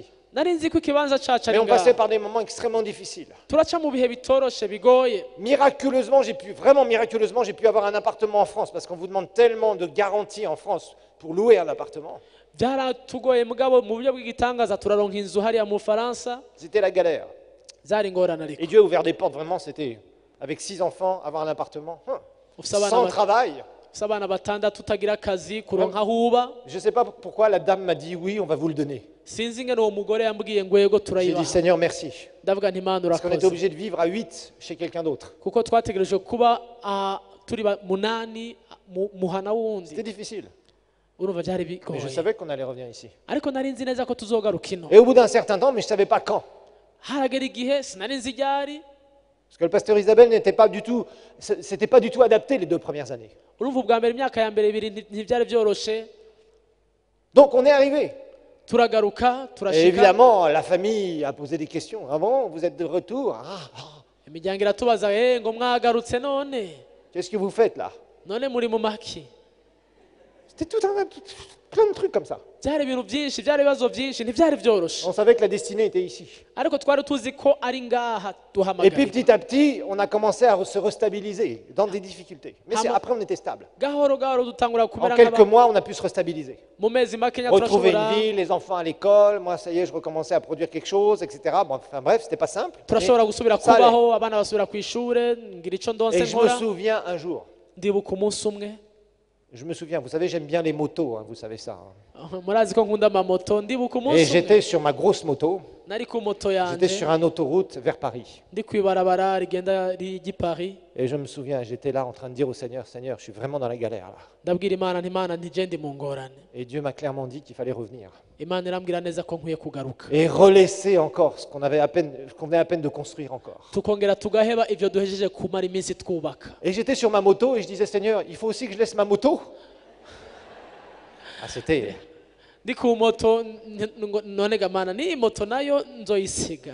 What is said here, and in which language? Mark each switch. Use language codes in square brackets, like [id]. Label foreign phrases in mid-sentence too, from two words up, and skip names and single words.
[rn] nari nzi ko ikibanza cacu [fr] Mais [rn] ari [fr] on passait [rn] ngaha [fr] par des moments extrêmement difficiles. [rn] turaca mu bihe bitoroshe bigoye [fr] Miraculeusement, j'ai pu avoir un appartement en France parce qu'on vous demande tellement de garanties en France pour louer un appartement. [rn] byaratugoye mugabo mu buryo bw'igitangaza turaronka inzu hariya mu bufaransa [fr] C'était la galère. [rn] zari ingorane ariko [fr] Et Dieu a ouvert des portes, vraiment, c'était avec 6 enfants, avoir un appartement. [rn] ufise abana [fr] Sans ba- travail. [rn] ufise abana batandatu utagira akazi kuronka aho uba [fr] Je ne sais pas pourquoi la dame m'a dit oui, on va vous le donner. [rn] sinzi ingene uwo mugore yambwiye ngo yego [fr] J'ai dit [rn] turayibaha [fr] Seigneur, merci. [rn] ndavuga nti imana [fr] Parce qu'on était [rn] urakoze [fr] obligé de vivre à 8 chez quelqu'un d'autre. [rn] kuko twategereje kuba turi munani muhana wundi [fr] C'était difficile. [rn] urumva byari [fr] Mais je [rn] bigoye [fr] savais qu'on allait revenir ici. [rn] ariko nari nzi neza ko tuzogaruka ino [fr] Et au bout d'un certain temps, mais je ne savais pas quand. [rn] haragera igihe sinari nzi ryari [fr] Parce que le pasteur Isabelle n'était pas du tout, c'était pas du tout adapté les 2 premières années. [rn] urumva ubwa mbere imyaka ya mbere ibiri ntibyari byoroshe [fr] Donc on est arrivé. [rn] turagaruka [fr] Et [rn] turashika [fr] évidemment, la famille a posé des questions. Ah bon, vous êtes de retour? [rn] imiryango iratubaza ngo mwagarutse none [fr] Qu'est-ce que vous faites là? [rn] none muri mu maki [fr] C'était plein de trucs comme ça. [rn] byari ibintu byinshi byari ibibazo byinshi ntibyari byoroshe [fr] On savait que la destinée était ici. [rn] ariko twari tuzi ko ari ngaha [fr] Et puis [rn] duhamagaye [fr] petit à petit, on a commencé à se restabiliser dans des difficultés. Mais après, on était stable. [rn] gahoro gahoro dutangura [fr] En [rn] kumera [fr] quelques mois, on a pu se restabiliser. [rn] mu mezi makenya [fr] Retrouver [rn] turashobora [fr] une vie, les enfants à l'école. Moi, ça y est, je recommençais à produire quelque chose, etc. Bon, enfin bref, c'était pas simple. [rn] turashobora gusubira [fr] ça allait. [rn] kubaho abana basubira ku ishure ngira ico ndonse [fr] Et je me [rn] nkora [fr] souviens un jour, [rn] ndibuka umunsi umwe [fr] je me souviens, vous savez, j'aime bien les motos, hein, vous savez ça. Hein. [rn] murazi ko nkunda amamoto ndibuka [fr] Et [rn] umunsi umwe [fr] j'étais sur ma grosse moto, [rn] nari ku moto [fr] j'étais [rn] yanje [fr] sur une autoroute vers Paris. [rn] ndi kwibarabara rigenda ry'i Paris [fr] Et je me souviens, j'étais là en train de dire au Seigneur, Seigneur, je suis vraiment dans la galère là. [rn] ndabwira imana nti imana ntije ndi mu ngorane [fr] Et Dieu m'a clairement dit qu'il fallait revenir. [rn] imana irambwira neza ko nkwiye kugaruka [fr] Et relaisser encore ce qu'on venait à peine de construire encore. [rn] tukongera tugaheba ivyo duhejeje kumara iminsi twubaka [fr] Et j'étais sur ma moto et je disais, Seigneur, il faut aussi que je laisse ma moto. Ah, c'était... [rn] ndi ku moto none gamana ni moto nayo nzoyisiga